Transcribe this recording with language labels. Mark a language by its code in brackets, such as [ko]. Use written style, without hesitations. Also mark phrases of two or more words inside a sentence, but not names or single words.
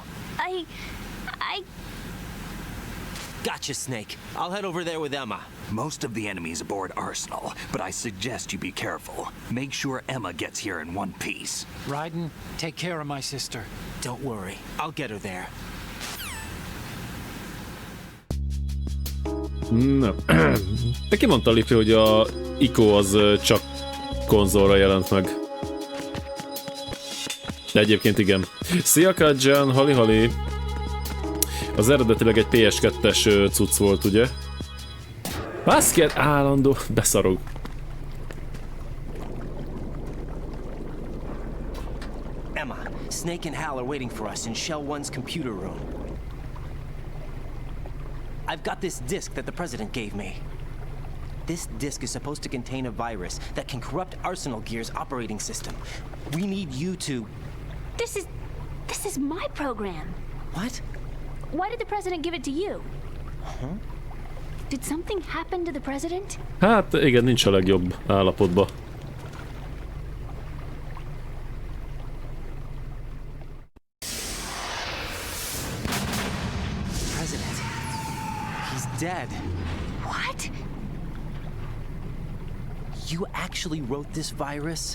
[en] I... Gotcha, Snake. I'll head over there with Emma. Most of the enemy's aboard Arsenal, but I suggest you be careful. Make sure Emma gets here in one piece. Raiden, take care of my sister. Don't worry. I'll get her there. [hu] Na. De ki mondta Lifi, hogy a ICO az csak konzolra jelent meg? De egyébként igen. Szia Kadzsán, hali-hali! Az eredetileg egy PS2-es cucc volt, ugye? Baszket állandó, beszarog. [en] Emma, Snake and Hal are waiting for us in Shell 1's computer room. I've got this disk that the President gave me. This disk is supposed to contain a virus that can corrupt Arsenal Gear's operating system. We need you to... This is my program. What? Why did the President give it to you? Huh? Did something happen to the President? [hu] Hát igen, nincs a legjobb állapotban. [en] President. He's dead. What? You actually wrote this virus?